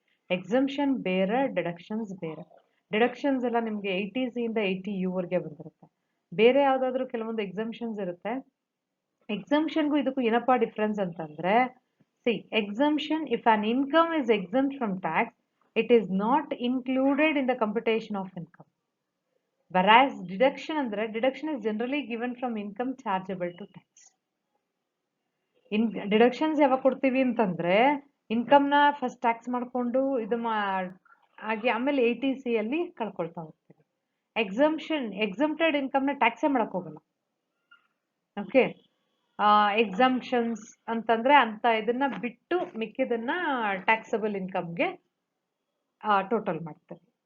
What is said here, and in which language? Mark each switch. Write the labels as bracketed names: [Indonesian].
[Kannada] Exemption ಬೇರೆ, deductions ಬೇರೆ. Deductions ಎಲ್ಲ ನಿಮಗೆ 80C ಇಂದ 80U ವರೆಗೆ ಬಂದಿರುತ್ತೆ. ಬೇರೆ ಯಾವುದಾದ್ರೂ ಕೆಲವೊಂದು ಎಕ್ಸಂಪ್ಷನ್ಸ್ ಇರುತ್ತೆ. ಎಕ್ಸಂಪ್ಷನ್ಗೂ ಇದಕ್ಕೂ ಏನಪ್ಪಾ ಡಿಫ್ರೆನ್ಸ್ ಅಂತಂದ್ರೆ, [English] See exemption, if an income is exempt from tax, it is not included in the computation of income. whereas deduction ಅಂದ್ರೆ deduction is generally given from income chargeable to tax. [Kannada] Deductions ಯಾವಾಗ ಕೊಡ್ತೀವಿ ಅಂತಂದ್ರೆ, ಇನ್ಕಮ್ನ ಫಸ್ಟ್ ಟ್ಯಾಕ್ಸ್ ಮಾಡಿಕೊಂಡು ಇದು ಹಾಗೆ ಆಮೇಲೆ 80C ಅಲ್ಲಿ ಕಳ್ಕೊಳ್ತಾ ಹೋಗ್ತೀವಿ. ಎಕ್ಸಂಪ್ಟೆಡ್ ಇನ್ಕಮ್ನ ಟ್ಯಾಕ್ಸೇ ಮಾಡಕ್ ಹೋಗಲ್ಲ. ಓಕೆ, ಎಕ್ಸಂಪ್ಷನ್ಸ್ ಅಂತಂದ್ರೆ ಅಂತ ಇದನ್ನ ಬಿಟ್ಟು ಮಿಕ್ಕಿದನ್ನ ಟ್ಯಾಕ್ಸಬಲ್ ಇನ್ಕಮ್ಗೆ ಟೋಟಲ್ ಮಾಡ್ತೇವೆ.